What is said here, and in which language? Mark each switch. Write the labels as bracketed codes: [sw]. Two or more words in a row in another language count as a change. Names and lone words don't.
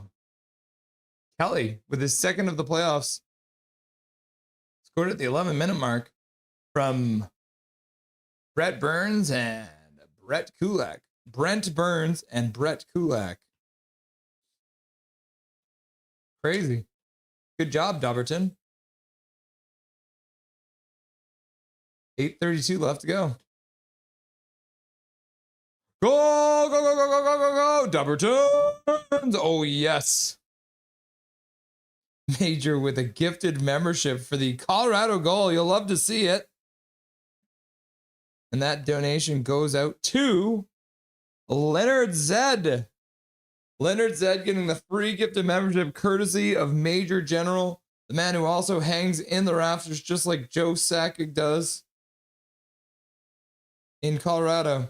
[en] Kelly, with his second of the playoffs, scored at the 11-minute mark from Brent Burns and Brett Kulak. Brent Burns and Brett Kulak. Crazy. Good job, Dobberton. 8:32 left to go. Go, go, go, go, go, go, go, go. Dobberton. Oh, yes. Major with a gifted membership for the Colorado goal. You'll love to see it. And that donation goes out to Leonard Zed. Leonard Zed getting the free gifted membership courtesy of Major General, the man who also hangs in the rafters just like Joe Sakic does in Colorado.